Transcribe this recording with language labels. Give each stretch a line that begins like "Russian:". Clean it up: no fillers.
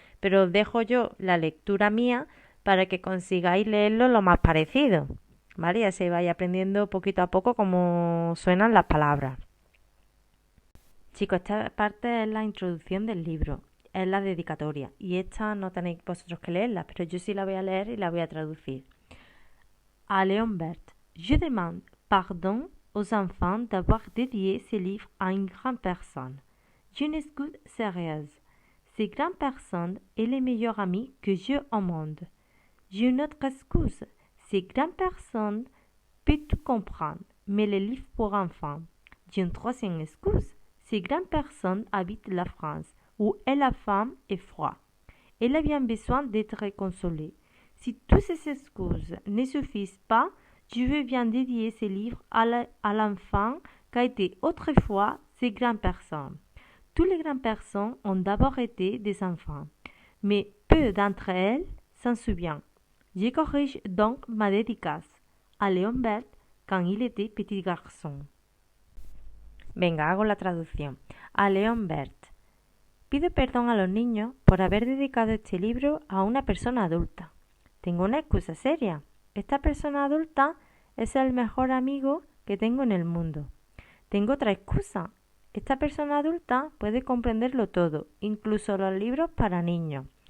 Spanish: Pero os dejo yo la lectura mía para que consigáis leerlo lo más parecido, ¿vale? Y así vais aprendiendo poquito a poco cómo suenan las palabras. Chicos, esta parte es la introducción del libro, es la dedicatoria, y esta no tenéis vosotros que leerla, pero yo sí la voy a leer y la voy a traducir.
French: À Léon Berthe, je demande pardon aux enfants d'avoir dédié ces livres à une grande personne. Je n'écoute sérieuse. Cette grande personne est le meilleur ami que j'ai au monde. J'ai une autre excuse. Cette grande personne peut tout comprendre, mais les livres pour enfants. J'ai une troisième excuse. Cette grande personne habite la France, où elle a faim et froid. Elle a bien besoin d'être consolée. Si toutes ces excuses ne suffisent pas, je veux bien dédier ces livres à l'enfant qu'a été autrefois ces grandes personnes. Toutes les grandes personnes ont d'abord été des enfants, mais peu d'entre elles s'en souviennent. Je corrige donc ma dédicace à Léon Berthe quand il était petit garçon.
Spanish: Venga, hago la traducción. A Léon Berthe. Pido perdón a los niños por haber dedicado este libro a una persona adulta. Tengo una excusa seria. Esta persona adulta es el mejor amigo que tengo en el mundo. Tengo otra excusa. Esta persona adulta puede comprenderlo todo, incluso los libros para niños.